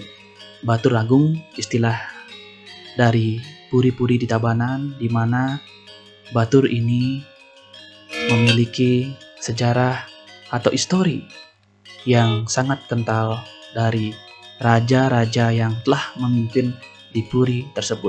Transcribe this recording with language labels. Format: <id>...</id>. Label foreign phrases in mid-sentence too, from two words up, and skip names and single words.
<id>Batur Agung istilah dari puri-puri di Tabanan, di mana Batur ini memiliki sejarah atau histori yang sangat kental dari raja-raja yang telah memimpin di puri tersebut.</id>